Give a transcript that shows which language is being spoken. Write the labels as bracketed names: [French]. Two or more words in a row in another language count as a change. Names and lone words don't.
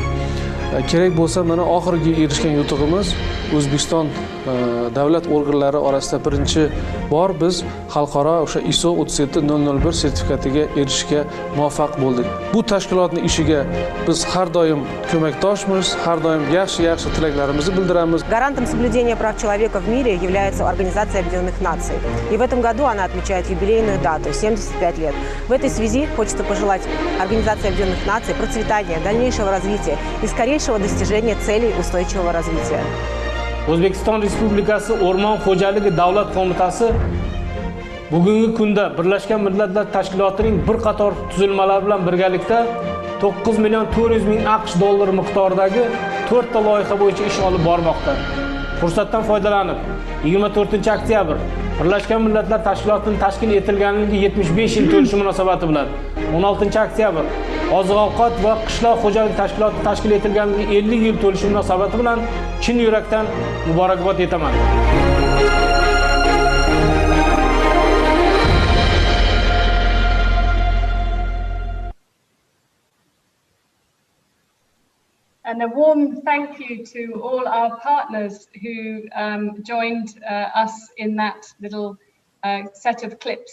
[Uzbek] Kerak bo'lsa, mana oxirgi erishgan yutug'imiz O'zbekiston davlat organlari orasida birinchi bor biz xalqaro o'sha ISO 37001 sertifikatiga erishishga muvaffaq bo'ldik. Bu tashkilotning ishiga biz har doim ko'makdoshmiz, har doim yaxshi tilaklarimizni bildiramiz. [Russian] Гарантом соблюдения прав человека в мире является Организация Объединенных Наций. И в этом году она отмечает юбилейную дату – 75 лет. В этой связи хочется пожелать Организации Объединенных Наций процветания, дальнейшего развития и скорейшего достижения целей устойчивого развития. [Uzbek] O'zbekiston Respublikasi O'rmon xo'jaligi davlat qo'mitasi bugungi kunda Birlashgan Millatlar Tashkilotining bir qator tuzilmalari bilan birgalikda 9 million 400 ming AQSh dollari miqdoridagi 4 ta loyiha bo'yicha ish olib bormoqda. Fursatdan foydalanib 24-oktyabr Birlashgan Millatlar Tashkilotining tashkil etilganligi 75 yil to'lishi munosabati bilan 16-oktyabr Oziq-ovqat va qishloq xo'jaligi tashkiloti tashkil etilganligi 50 yil to'lishi munosabati bilan chin yurakdan muborakbod etaman. [English] And a warm thank you to all our partners who joined us in that little set of clips.